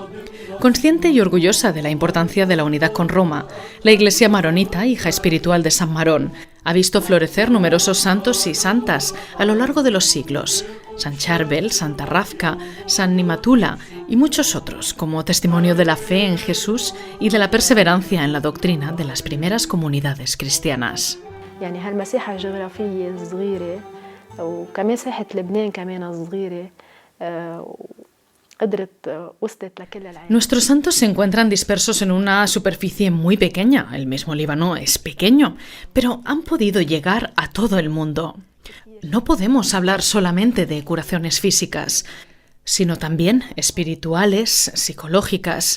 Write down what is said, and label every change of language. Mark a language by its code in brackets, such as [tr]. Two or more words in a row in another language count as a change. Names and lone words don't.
[es] Consciente y orgullosa de la importancia de la unidad con Roma, la Iglesia maronita, hija espiritual de San Marón, ha visto florecer numerosos santos y santas a lo largo de los siglos. San Charbel, Santa Rafka, San Nimatula y muchos otros, como testimonio de la fe en Jesús y de la perseverancia en la doctrina de las primeras comunidades cristianas. [ar] يعني هالمساحة الجغرافية الصغيرة وكمساحة لبنان كمان صغيرة قدرت وصلت لكل العالم. [es] Nuestros santos se encuentran dispersos en una superficie muy pequeña. El mismo Líbano es pequeño, pero han podido llegar a todo el mundo. No podemos hablar solamente de curaciones físicas, sino también espirituales, psicológicas.